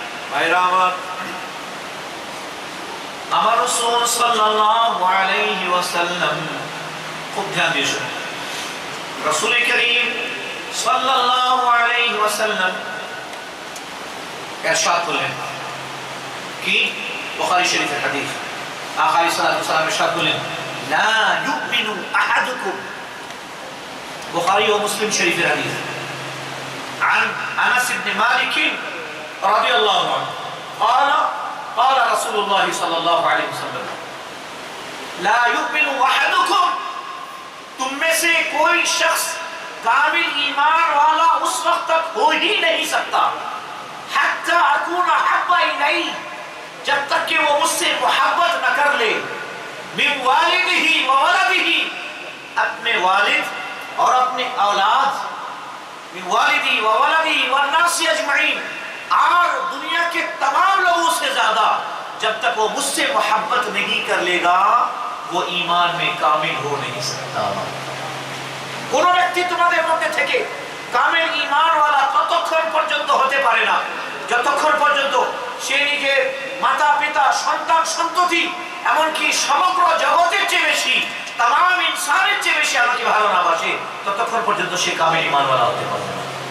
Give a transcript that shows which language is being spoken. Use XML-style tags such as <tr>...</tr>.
<bn>ভাইরা আমার রাসূল সাল্লাল্লাহু আলাইহি ওয়াসাল্লাম, খুব ধ্যান দিয়ে শুনুন, রাসূল করিম সাল্লাল্লাহু আলাইহি ওয়াসাল্লাম ইরশাদ করলেন কি? বুখারী শরীফের হাদিস, আকা আলাইহিস সালাম ইরশাদ করলেন, লা ইউমিনু আহাদুকুম, বুখারী ও মুসলিম শরীফের হাদিস,</bn> <ar>عن انس بن مالك رضي الله عنه قال رسول الله صلى الله عليه وسلم لا يؤمن احدكم,</ar> <hi>तुम में से कोई शख्स कामिल ईमान वाला उस वक्त तक हो ही नहीं सकता हत्ता अकून अहब्बा इलैहि, जब तक कि वो मुझसे मोहब्बत न कर ले, मिन वालिदिही व वलदिही, अपने वालिद और अपने औलाद, मिन वालिदी व वलदी व नास अजमईन, और दुनिया के तमाम लोगों से ज्यादा जब तक वो मुझसे मोहब्बत नहीं कर लेगा वो ईमान में कामिल हो नहीं सकता।</hi> <bn>কোন ব্যক্তি তোমাদের মধ্যে থেকে কামিল ঈমানওয়ালা ততক্ষণ পর্যন্ত হতে পারে না যতক্ষণ পর্যন্ত সে নিজের মাতা পিতা সন্তান সন্ততি এমনকি সমগ্র জগতের চেয়ে বেশি तमाम ইনসানের চেয়ে বেশি আমাকে ভালো না বাসে, ততক্ষণ পর্যন্ত সে কামিল ঈমানওয়ালা হতে পারবে না।</bn>